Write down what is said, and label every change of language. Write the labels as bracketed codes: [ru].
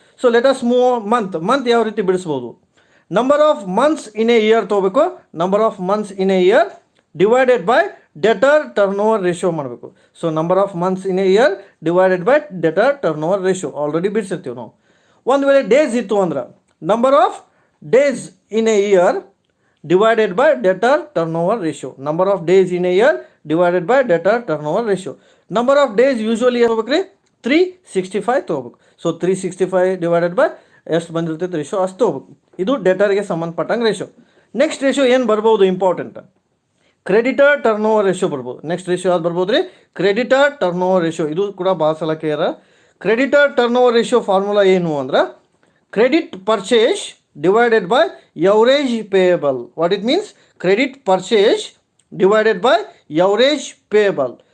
[en] so let us move month [kn] ಯಾವ ರೀತಿ ಬಿಡಿಸ್ಬೋದು? [en] Number of months in a year ತೊಗೋಬೇಕು, number of months in a year divided by debtor turnover ratio ಮಾಡಬೇಕು. So number of months in a year divided by debtor turnover ratio already [kn] ಬಿಡಿಸಿರ್ತೀವಿ ನಾವು. ಒಂದು ವೇಳೆ days ಇತ್ತು ಅಂದ್ರೆ [en] Number of days in a year divided by debtor turnover ratio. Number of days in a year divided by debtor turnover ratio. Number of days usually [kn] ಹೋಗ್ಬೇಕ್ರಿ 365 ತೊಗೋಬೇಕು. So 365 divided by ಎಷ್ಟು ಬಂದಿರ್ತೈತೆ ratio ಅಷ್ಟು ತೊಗೋಬೇಕು. ಇದು ಡೆಟರ್ಗೆ ಸಂಬಂಧಪಟ್ಟಂಗೆ ratio. Next ratio ಏನು ಬರ್ಬೋದು important? Creditor turn over ratio ಬರ್ಬೋದು. ನೆಕ್ಸ್ಟ್ ರೇಷಿಯೋ ಯಾವ್ದು ಬರ್ಬೋದು ರೀ? Creditor turn over ratio. ಇದು ಕೂಡ ಭಾಳ ಸಲ ಕೇಳ್ಯಾರ. Creditor turn over ratio formula ಏನು ಅಂದ್ರೆ credit purchase [en] divided by average payable. What it means? Credit purchase divided by average payable.